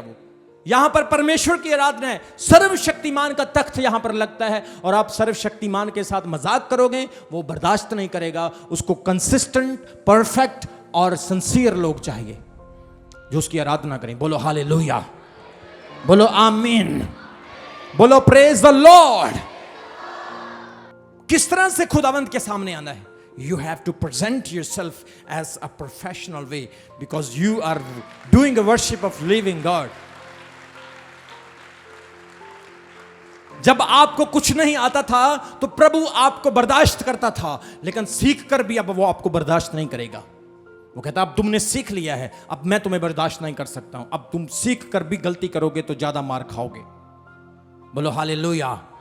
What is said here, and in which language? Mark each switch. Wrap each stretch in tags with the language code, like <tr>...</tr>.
<hi>वो यहां पर परमेश्वर की आराधना है, सर्वशक्तिमान का तख्त यहां पर लगता है, और आप सर्वशक्तिमान के साथ मजाक करोगे, वो बर्दाश्त नहीं करेगा। उसको कंसिस्टेंट, परफेक्ट और सिंसियर लोग चाहिए जो उसकी आराधना करें। बोलो हालेलुया, बोलो आमीन, बोलो</hi> <en>Praise the lord.</en> <hi>किस तरह से खुदावंत के सामने आना है?</hi> <en>You have to present yourself as a professional way, because you are doing a worship of living God.</en> <hi>जब आपको कुछ नहीं आता था तो प्रभु आपको बर्दाश्त करता था, लेकिन सीख कर भी अब वो आपको बर्दाश्त नहीं करेगा। वो कहता अब तुमने सीख लिया है, अब मैं तुम्हें बर्दाश्त नहीं कर सकता हूं। अब तुम सीख कर भी गलती करोगे तो ज्यादा मार खाओगे। बोलो हालेलुया।</hi>